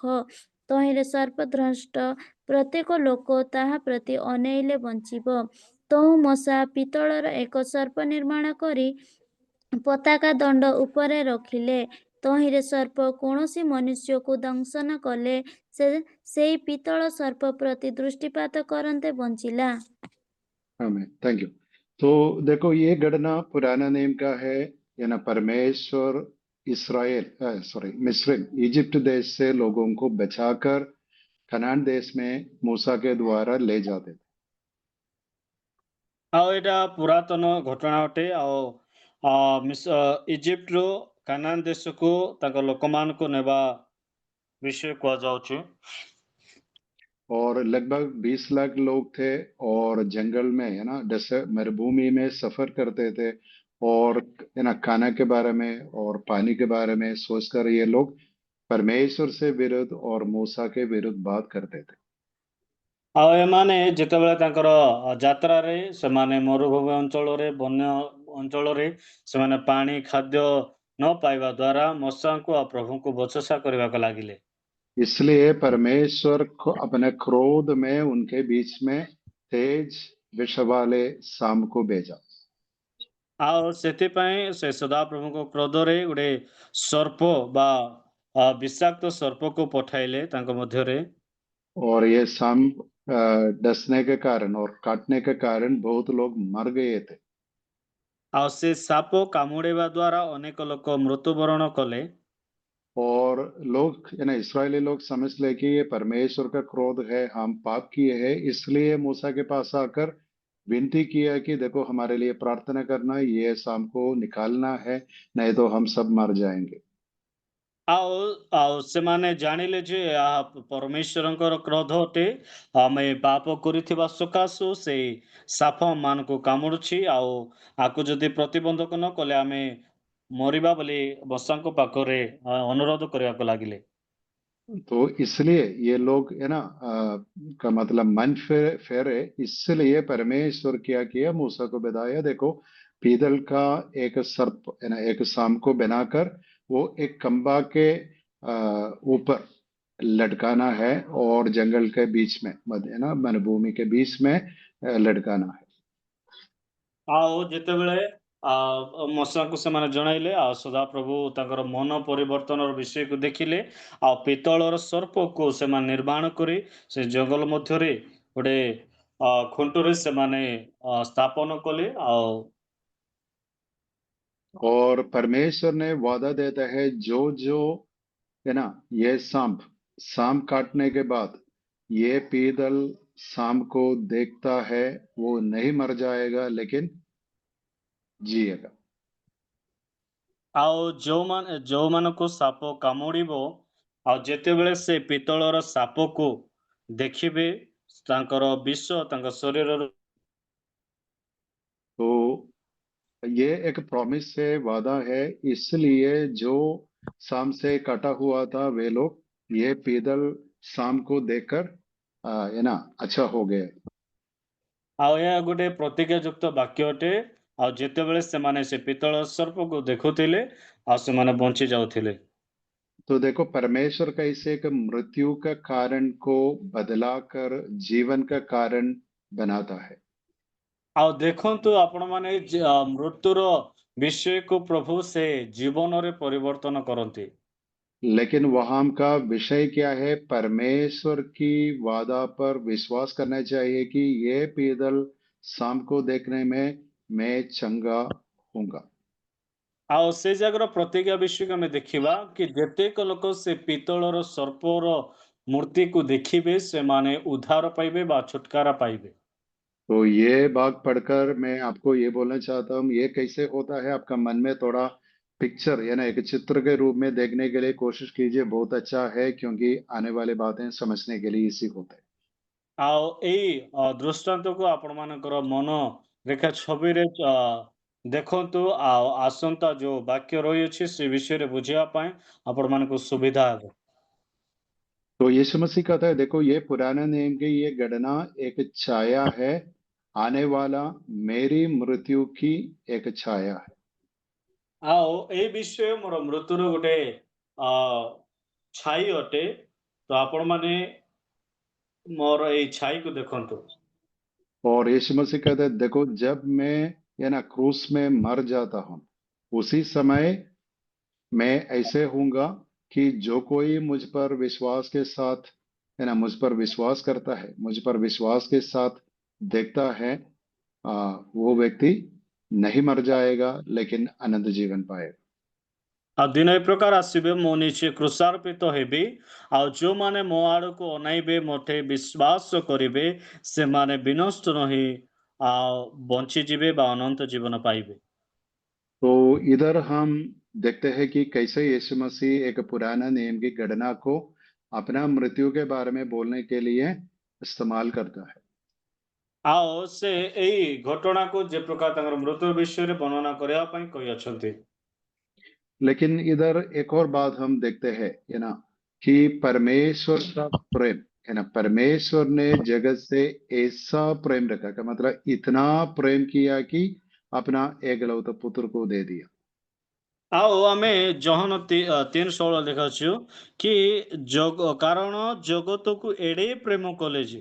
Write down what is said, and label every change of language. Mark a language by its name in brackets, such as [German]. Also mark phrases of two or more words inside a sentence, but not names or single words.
[Odia] ତହିଁରେ ସର୍ପଦଂଷ୍ଟ ପ୍ରତ୍ୟେକ ଲୋକ ତାହା ପ୍ରତି ଅନେଇଲେ ବଞ୍ଚିବ। ତହୁ ମୂଷା ପିତ୍ତଳର ଏକ ସର୍ପ ନିର୍ମାଣ କରି ପତାକା ଦଣ୍ଡ ଉପରେ ରଖିଲେ। ତହିଁରେ ସର୍ପ କୌଣସି ମନୁଷ୍ୟକୁ ଦଂଶନ କଲେ ସେ ସେଇ ପିତ୍ତଳ ସର୍ପ ପ୍ରତି ଦୃଷ୍ଟିପାତ କରନ୍ତେ बंचिला। [English] Amen, thank you. [Hindi] तो देखो, ये घटना पुराना नियम का है, या ना, परमेश्वर इसराइल मिस्र इजिप्ट देश से लोगों को बचाकर कनान देश में मूसा के द्वारा ले जाते थे। [Odia] ଆଉ ଏଇଟା ପୁରାତନ ଘଟଣା ଅଟେ। ଆଉ ଇଜିପ୍ଟରୁ କାନାନ ଦେଶକୁ ତାଙ୍କ ଲୋକମାନଙ୍କୁ ନେବା ବିଷୟ କୁହାଯାଉଛି। [Hindi] और लगभग 20 लाख लोग थे और जंगल में, है ना, मरुभूमि में सफर करते थे, और, है ना, खाना के बारे में और पानी के बारे में सोचकर ये लोग परमेश्वर से विरुद्ध और मूसा के विरुद्ध बात करते थे। [Odia] ଆଉ ଏମାନେ ଯେତେବେଳେ ତାଙ୍କର ଯାତ୍ରାରେ ସେମାନେ ମରୁଭୂମି ଅଞ୍ଚଳରେ, ବନ୍ୟ ଅଞ୍ଚଳରେ ସେମାନେ ପାଣି ଖାଦ୍ୟ ନ ପାଇବା ଦ୍ୱାରା ମୂଷାଙ୍କୁ ଆଉ ପ୍ରଭୁଙ୍କୁ ବଚସା କରିବାକୁ ଲାଗିଲେ। [Hindi] इसलिए परमेश्वर को अपने क्रोध में उनके बीच में तेज विष वाले सांप को भेजा। [Odia] ଆଉ ସେଥିପାଇଁ ସେ ସଦାପ୍ରଭୁଙ୍କ କ୍ରୋଧରେ ଗୋଟେ ସର୍ପ ବା ବିଷାକ୍ତ ସର୍ପକୁ ପଠାଇଲେ ତାଙ୍କ ମଧ୍ୟରେ। [Hindi] और ये सांप डसने के कारण और काटने के कारण बहुत लोग मर गए थे। [Odia] ଆଉ ସେ ସାପ କାମୁଡ଼ିବା ଦ୍ୱାରା ଅନେକ ଲୋକ ମୃତ୍ୟୁବରଣ କଲେ। [Hindi] और लोग, है ना, इस्राएली लोग समझ ले कि ये परमेश्वर का क्रोध है, हम पाप किए हैं, इसलिए मूसा के पास आकर विनती किया कि देखो, हमारे लिए प्रार्थना करना, ये सांप को निकालना है, नहीं तो हम सब मर जाएंगे। [Odia] ଆଉ ଆଉ ସେମାନେ ଜାଣିଲେ ଯେ ଏହା ପରମେଶ୍ୱରଙ୍କର କ୍ରୋଧ ଅଟେ। ଆମେ ପାପ କରିଥିବା ସକାଶୁ ସେଇ ସାପ ମାନଙ୍କୁ କାମୁଡୁଛି, ଆଉ ଆକୁ ଯଦି ପ୍ରତିବନ୍ଧକ ନ କଲେ ଆମେ ମରିବା ବୋଲି ମୂଷାଙ୍କ ପାଖରେ ଅନୁରୋଧ କରିବାକୁ ଲାଗିଲେ। [Hindi] तो इसलिए ये लोग है ना का मतलब मन फेरे, इसलिए परमेश्वर क्या किया, मूसा को बताया, देखो पीतल का एक सर्प है ना, एक सांप को बनाकर वो एक खंबा के ऊपर लटकाना है, और जंगल के बीच में है ना, वनभूमि के बीच में लटकाना है। [Odia] ଆଉ ଯେତେବେଳେ ମୂଷାଙ୍କୁ ସେମାନେ ଜଣାଇଲେ, ଆଉ ସଦାପ୍ରଭୁ ତାଙ୍କର ମନ ପରିବର୍ତ୍ତନର ବିଷୟକୁ ଦେଖିଲେ, ଆଉ ପିତ୍ତଳର ସର୍ପକୁ ସେମାନେ ନିର୍ମାଣ କରି ସେ ଜଙ୍ଗଲ ମଧ୍ୟରେ ଗୋଟେ ଖୁଣ୍ଟରେ ସେମାନେ ସ୍ଥାପନ କଲେ। ଆଉ [Hindi] और परमेश्वर ने वादा देता है, जो जो है ना, ये सांप सांप काटने के बाद ये पीतल सांप को देखता है, वो नहीं मर जाएगा लेकिन जिएगा। [Odia] ଆଉ ଯୋଉମାନଙ୍କୁ ସାପ କାମୁଡ଼ିବ, ଆଉ ଯେତେବେଳେ ସେ ପିତ୍ତଳର ସାପକୁ ଦେଖିବେ, ତାଙ୍କର ବିଷ ତାଙ୍କ ଶରୀରରୁ [Hindi] तो ये एक प्रॉमिस है, वादा है, इसलिए जो सांप से कटा हुआ था वे लोग ये पीतल सांप को देखकर है ना अच्छा हो गए। [Odia] ଆଉ ଏହା ଗୋଟେ ପ୍ରତିଜ୍ଞାଯୁକ୍ତ ବାକ୍ୟ ଅଟେ। ଆଉ ଯେତେବେଳେ ସେମାନେ ସେ ପିତ୍ତଳ ସର୍ପକୁ ଦେଖୁଥିଲେ, ଆଉ ସେମାନେ ବଞ୍ଚି ଯାଉଥିଲେ। [Hindi] तो देखो परमेश्वर कैसे एक मृत्यु का कारण को बदलाकर जीवन का कारण बनाता है। [Odia] ଆଉ ଦେଖନ୍ତୁ ଆପଣମାନେ ମୃତ୍ୟୁର ବିଷୟକୁ ପ୍ରଭୁ ସେ ଜୀବନରେ ପରିବର୍ତ୍ତନ କରନ୍ତି। [Hindi] लेकिन वहां का विषय क्या है, परमेश्वर की वादा पर विश्वास करना चाहिए कि ये पीतल सांप को देखने में मैं चंगा हूंगा। [Odia] ଆଉ ସେ ଜାଗାର ପ୍ରତିଜ୍ଞା ବିଷୟକୁ ଆମେ ଦେଖିବା କି ଯେତେକ ଲୋକ ସେ ପିତ୍ତଳର ସର୍ପର ମୂର୍ତ୍ତିକୁ ଦେଖିବେ, ସେମାନେ ଉଦ୍ଧାର ପାଇବେ ବା ଛୁଟକାରା ପାଇବେ। [Hindi] तो ये बात पढ़कर मैं आपको ये बोलना चाहता हूँ, ये कैसे होता है, आपका मन में थोड़ा पिक्चर या ना एक चित्र के रूप में देखने के लिए कोशिश कीजिए, बहुत अच्छा है, क्योंकि आने वाली बातें समझने के लिए इसी होता है। [Odia] ଆଉ ଏଇ ଦୃଷ୍ଟାନ୍ତକୁ ଆପଣମାନଙ୍କର ମନ ରେଖା ଛବିରେ ଦେଖନ୍ତୁ, ଆଉ ଆସନ୍ତା ଯୋଉ ବାକ୍ୟ ରହିଅଛି ସେ ବିଷୟରେ ବୁଝିବା ପାଇଁ ଆପଣମାନଙ୍କୁ ସୁବିଧା ହେବ। [Hindi] तो यीशु मसीह कहता है, देखो ये पुराने नियम की ये गणना एक छाया है, आने वाला मेरी मृत्यु की एक छाया है। [Odia] ଆଉ ଏଇ ବିଷୟ ମୋର ମୃତ୍ୟୁର ଗୋଟେ ଅ ଛାଇ ଅଟେ। ତ ଆପଣମାନେ ମୋର ଏଇ ଛାଇକୁ ଦେଖନ୍ତୁ। [Hindi] और यीशु मसीह कहता है, देखो जब मैं या ना क्रूस में मर जाता हूं, उसी समय मैं ऐसे हूंगा कि जो कोई मुझ पर विश्वास के साथ है ना, मुझ पर विश्वास करता है, मुझ पर विश्वास के साथ देखता है, वो व्यक्ति नहीं मर जाएगा लेकिन अनंत जीवन पाएगा। [Odia] ଆଉ ଦିନ ଏ ପ୍ରକାର ଆସିବେ, ମୁଁ ନିଜେ କ୍ରୁଶାରୋପିତ ହେବି, ଆଉ ଯୋଉମାନେ ମୋ ଆଡ଼କୁ ଅନାଇବେ, ମୋତେ ବିଶ୍ୱାସ କରିବେ, ସେମାନେ ବିନଷ୍ଟ ନହେଇ ଆଉ ବଞ୍ଚିଯିବେ ବା ଅନନ୍ତ ଜୀବନ ପାଇବେ। [Hindi] तो इधर हम देखते हैं कि कैसे यीशु मसीह एक पुराना नियम की गणना को अपना मृत्यु के बारे में बोलने के लिए इस्तेमाल करता है। [Odia] ଆଉ ସେ ଏଇ ଘଟଣାକୁ ଯେ ପ୍ରକାର ତାଙ୍କର ମୃତ୍ୟୁ ବିଷୟରେ ବର୍ଣ୍ଣନା କରିବା ପାଇଁ କହିଅଛନ୍ତି। [Hindi] लेकिन इधर एक और बात हम देखते हैं, है ना, कि परमेश्वर का प्रेम है ना, परमेश्वर ने जगत से ऐसा प्रेम रखा, का मतलब इतना प्रेम किया कि अपना एकलौता पुत्र को दे दिया। [Odia] ଆଉ ଆମେ ଜହନ 3:16 ଲେଖାଛୁ କି କାରଣ ଜଗତକୁ ଏଡ଼େ ପ୍ରେମ କଲେ ଯେ।